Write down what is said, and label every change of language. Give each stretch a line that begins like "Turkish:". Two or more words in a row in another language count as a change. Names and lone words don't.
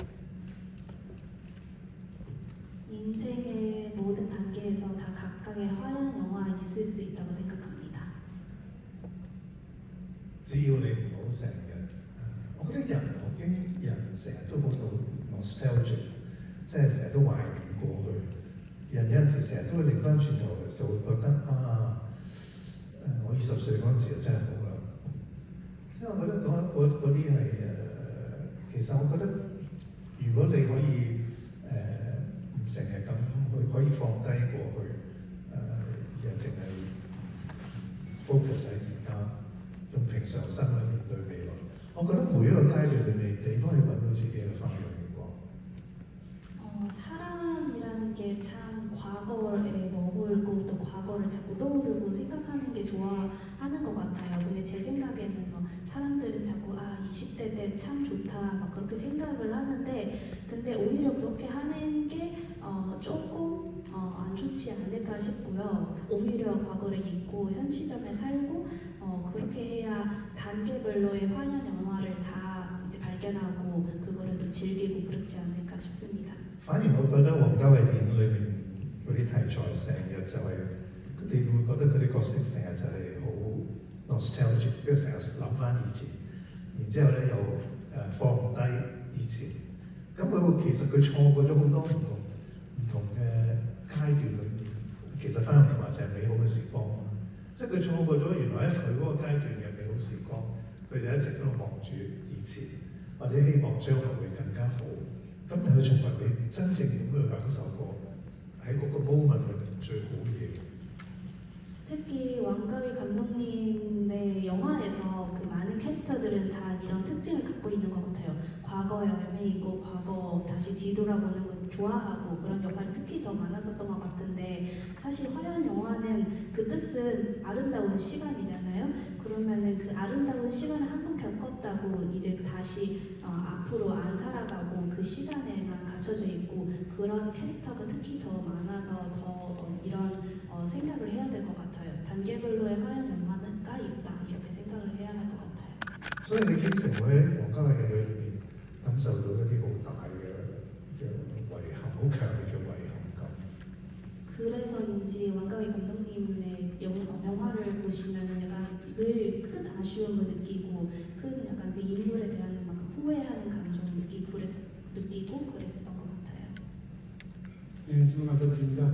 Korean: 인생의 모든 단계에서 다 각각의 화려한 영화 있을 수 있다고 생각합니다.
Cantonese: 只要你唔好成日我覺得人成日都好 nostalgic， 即係成日都懷念過去。人有陣時成日都會擰翻轉頭嘅時候，會覺得我20歲嗰陣時就真係好啦。即係我覺得嗰啲係其實我覺得如果你可以唔成日咁去可以放低過去，而係淨係 focus 喺而家，用平常心去面對未來。我覺得每一個階段裏面，你都可以揾到自己嘅花樣嚟講。
Korean: 사람이라는 게 참 과거에 머물고 또 과거를 자꾸 떠오르고 생각하는 게 좋아하는 것 같아요. 근데 제 생각에는 사람들은 자꾸 20대 때 참 좋다 막 그렇게 생각을 하는데 근데 오히려 그렇게 하는 게 조금 안 좋지 않을까 싶고요. 오히려 과거를 잊고 현 시점에 살고 그렇게 해야 단계별로의 화려한 영화를 다 이제 발견하고 그거를 또 즐기고 그렇지 않을까 싶습니다.
Cantonese: 反而我覺得王家衛電影裏面嗰啲題材成日就係、你會覺得嗰啲角色成日就係好 nostalgic， 即係成日諗翻以前，然之後咧又放唔低以前，咁其實佢錯過咗好多唔同嘅階段裏面，其實翻嚟話就係美好嘅時光啊！即係佢錯過咗原來喺佢嗰個階段嘅美好時光，佢就一直喺度望住以前，或者希望將來會更加好。咁但係佢從來未真正咁去享受過喺嗰個 moment 裏面最好嘅嘢。
Korean: 특히 왕가위 감독님의 영화에서 그 많은 캐릭터들은 다 이런 특징을 갖고 있는 것 같아요. 과거에 얽매이고 과거 다시 뒤돌아보는 걸 좋아하고 그런 역할이 특히 더 많았었던 것 같은데 사실 화려한 영화는 그 뜻은 아름다운 시간이잖아요. 그러면은 그 아름다운 시간을 한 번 겪었다고 이제 다시 앞으로 안 살아가고 그 시간에만 갇혀져 있고 그런 캐릭터가 특히 더 많아서 더 이런 생각을 해야 될 것 같아요. 단계별로의 화려한 영화가 있다 이렇게 생각을 해야 할 것 같아요.
Cantonese: 所以你經常會喺王家衛嘅戲裏面感受到一啲好大嘅遺憾，好強烈嘅遺憾感。
Korean: 그래서인지 왕가위 감독님의 영화를 보시면은 약간 늘 큰 아쉬움을 느끼고 큰 약간 그 인물에 대한 막 후회하는 감정을 느끼고 그랬었던 것 같아요. 네, 질문 감사드립니다.